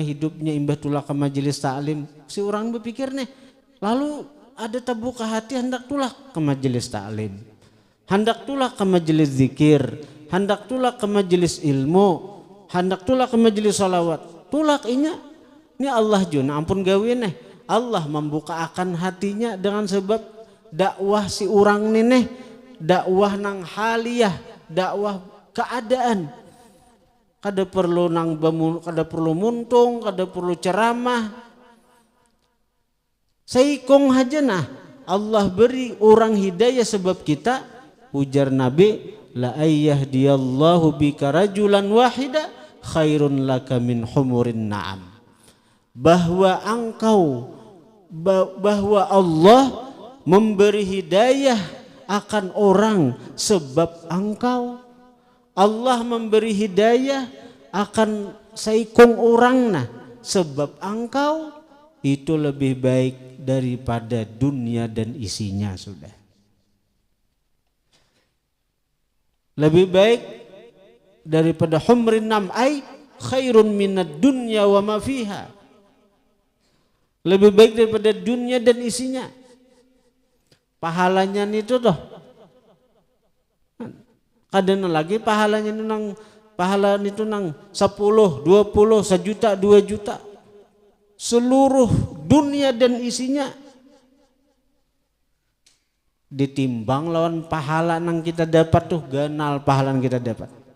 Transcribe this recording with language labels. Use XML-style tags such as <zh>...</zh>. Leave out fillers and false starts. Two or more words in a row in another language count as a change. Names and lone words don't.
<bjn>hidupnya imbah tulak ke majelis taklim, si orang berpikir nih, lalu ada terbuka hati hendak tulak ke majelis taklim, hendak tulak ke majelis zikir, hendak tulak ke majelis ilmu, hendak tulak ke majelis salawat, tulak ini Allah juna ampun gawin Allah membuka akan hatinya dengan sebab dakwah si orang nih, dakwah nang haliyah, dakwah keadaan. Kada perlu kada perlu muntung, kada perlu ceramah. Saikong aja Allah beri orang hidayah sebab kita, ujar Nabi,</bjn> <ar>لأن يهدي الله بك رجلا واحدا خير لك من حمر النعم.</ar> <bjn>Bahwa Allah memberi hidayah akan orang sebab engkau, Allah memberi hidayah akan saikung orang nah, sebab engkau itu lebih baik daripada dunia dan isinya sudah. Lebih baik daripada</bjn> <ar>حمر النعم أي خير من الدنيا وما فيها.</ar> <bjn>Lebih baik daripada dunia dan isinya. Pahalanya itu toh. Kadang lagi pahalanya itu nang pahala itu nang 10, 20, 1 juta, 2 juta. Seluruh dunia dan isinya ditimbang lawan pahala nang kita dapat tuh, ganal pahala yang kita dapat.</bjn>